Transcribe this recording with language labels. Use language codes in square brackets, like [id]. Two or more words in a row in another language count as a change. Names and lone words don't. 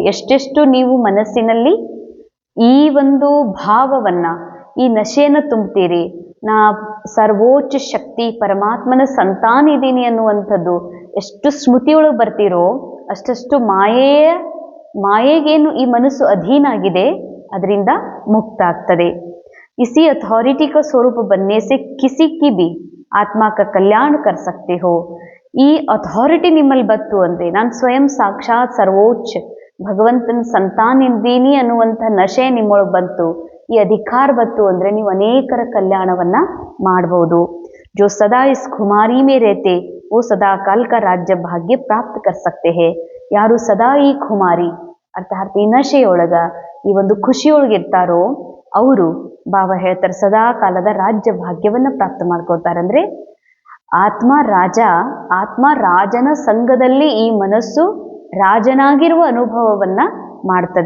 [kn] ಎಷ್ಟೆಷ್ಟು ನೀವು ಮನಸ್ಸಿನಲ್ಲಿ ಈ ಒಂದು ಭಾವವನ್ನು, ಈ ನಶೆಯನ್ನು ತುಂಬ್ತೀರಿ, ನಾ ಸರ್ವೋಚ್ಚ ಶಕ್ತಿ ಪರಮಾತ್ಮನ ಸಂತಾನ ಇದ್ದೀನಿ ಅನ್ನುವಂಥದ್ದು ಎಷ್ಟು ಸ್ಮೃತಿಯೊಳಗೆ ಬರ್ತೀರೋ ಅಷ್ಟಷ್ಟು ಮಾಯೆಗೇನು ಈ ಮನಸ್ಸು ಅಧೀನ ಆಗಿದೆ ಅದರಿಂದ ಮುಕ್ತ ಆಗ್ತದೆ. [hi] इसी अथॉरिटी का स्वरूप बनने से किसी की भी आत्मा का कल्याण कर सकते हो. [kn] ಈ ಅಥಾರಿಟಿ ನಿಮ್ಮಲ್ಲಿ ಬತ್ತು ಅಂದರೆ, ನಾನು ಸ್ವಯಂ ಸಾಕ್ಷಾತ್ ಸರ್ವೋಚ್ಚ ಭಗವಂತನ ಸಂತಾನ ಇದ್ದೀನಿ ಅನ್ನುವಂಥ ನಶೆ ನಿಮ್ಮೊಳಗೆ ಬಂತು, ಈ ಅಧಿಕಾರ ಬತ್ತು ಅಂದರೆ ನೀವು ಅನೇಕರ ಕಲ್ಯಾಣವನ್ನು ಮಾಡ್ಬೋದು. [hi] जो सदा इस खुमारी में रहते वो सदा काल का राज्य भाग्य प्राप्त कर सकते हैं. [kn] ಯಾರು ಸದಾ ಈ ಖುಮಾರಿ ಅರ್ಥಾತ್ ಈ ನಶೆಯೊಳಗ ಈ ಒಂದು ಖುಷಿಯೊಳಗಿರ್ತಾರೋ ಅವರು ಬಾಬಾ ಹೇಳ್ತಾರೆ ಸದಾ ಕಾಲದ ರಾಜ್ಯ ಭಾಗ್ಯವನ್ನು ಪ್ರಾಪ್ತ ಮಾಡ್ಕೋತಾರೆ. ಅಂದರೆ ಆತ್ಮ ರಾಜನ ಸಂಘದಲ್ಲಿ ಈ ಮನಸ್ಸು ರಾಜನಾಗಿರುವ ಅನುಭವವನ್ನು ಮಾಡ್ತದೆ.